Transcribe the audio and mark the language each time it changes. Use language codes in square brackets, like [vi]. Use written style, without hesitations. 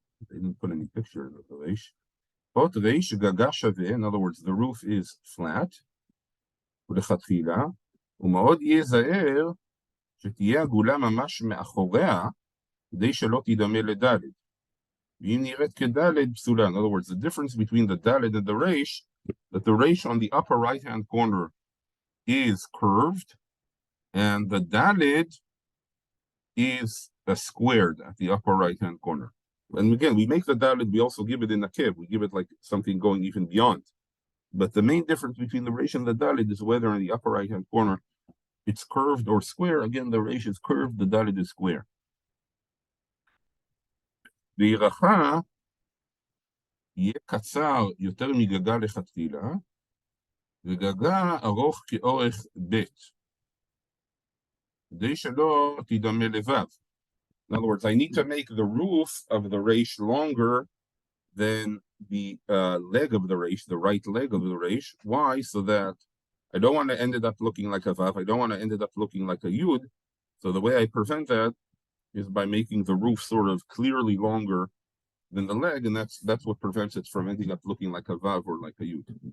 [en] They didn't put any picture of the reish. [he] Ot reish gaga shaveh. [en] In other words, the roof is flat. [he] ולכתחילה, ומאוד ייזהר שתהיה עגולה ממש מאחוריה, כדי שלא תדמה לדלת. ואם נראית כדלת, פסולה. [en] In other words, the difference between the dalet and the reish, that the reish on the upper right-hand corner is curved, and the dalet is squared at the upper right-hand corner. And again, we make the dalit, we also give it in a kev. We give it like something going even beyond. But the main difference between the resh and the dalit is whether in the upper right-hand corner it's curved or square. Again, the resh is curved, the dalit is square. [he] וירחה יהיה קצר יותר מגגה לכתחילה, וגגה ארוך כאורך ב', כדי שלא תדמה לבב. [en] In other words, I need to make the roof of the resh longer than the leg of the resh, the right leg of the resh. Why? So that I don't want to end it up looking like a vav. I don't want to end it up looking like a yud. So the way I prevent that is by making the roof sort of clearly longer than the leg, and that's what prevents it from ending up looking like a vav or like a yud.